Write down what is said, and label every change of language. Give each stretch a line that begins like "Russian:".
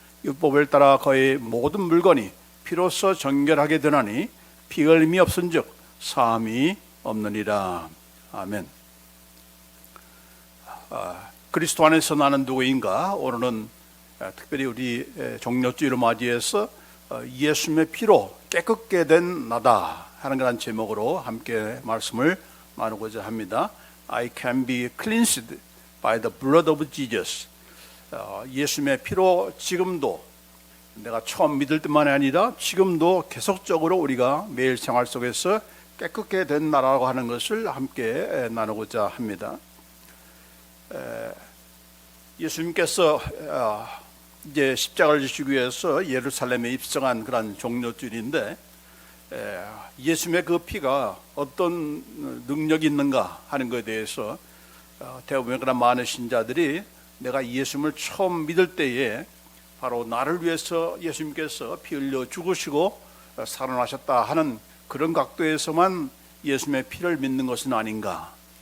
Korean: 율법을 따라 거의 모든 물건이 피로써 정결하게 되나니 피 흘림이 없은즉 사함이 없느니라. 아멘. 그리스도 안에서 나는 누구인가? 오늘은 특별히 우리 종료주일을 맞이해서 예수님의 피로 깨끗게 된 나다 하는 그런 제목으로 함께 말씀을 나누고자 합니다.
English: I can be cleansed by the blood of Jesus.
Korean: 예수님의 피로 지금도 내가 처음 믿을 때만이 아니라 지금도 계속적으로 우리가 매일 생활 속에서 깨끗게 된 나라고 하는 것을 함께 나누고자 합니다. 예수님께서 이제 십자가를 지시기 위해서 예루살렘에 입성한 그런 종료주일인데 예수님의 그 피가 어떤 능력이 있는가 하는 것에 대해서 대부분 그런 많은 신자들이 내가 예수님을 처음 믿을 때에 바로 나를 위해서 예수님께서 피 흘려 죽으시고 살아나셨다 하는 그런 각도에서만 예수님의 피를 믿는 것은 아닌가.